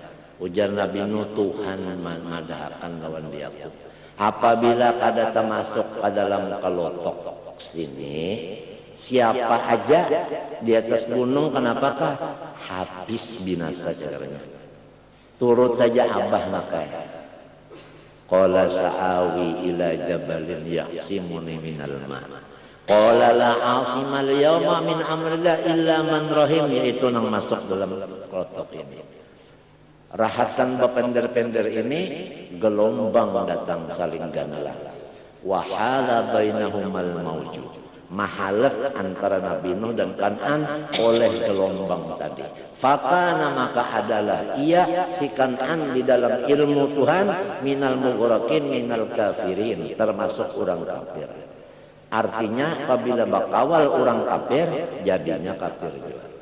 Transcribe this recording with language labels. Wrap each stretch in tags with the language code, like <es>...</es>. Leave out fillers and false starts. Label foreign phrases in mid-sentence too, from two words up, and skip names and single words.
<bjn>Ujar Nabi Nuh, Tuhan madahkan lawan diaku. Apabila kada termasuk ke dalam kelotok sini, siapa aja di atas gunung kenapakah habis binasa caranya. Turut saja abah makai.</bjn> <ar>قال سآوي إلى جبل يعصمني من الماء. قال لا عاصم اليوم من أمر الله إلا من رحم,</ar> <bjn>yaitu nang masuk dalam kelotok ini. Rahatan bepender-pender ini gelombang datang saling ganalah.</bjn> <ar>وحال بينهما الموج,</ar> <bjn>mahalat antara Nabi Nuh dan Kan'an oleh gelombang tadi. Fakana maka adalah ia si Kan'an di dalam ilmu Tuhan</bjn> <ar>من المغرقين من الكافرين,</ar> <bjn>termasuk orang kafir. Artinya apabila bakawal orang kafir jadinya kafir juga.</bjn>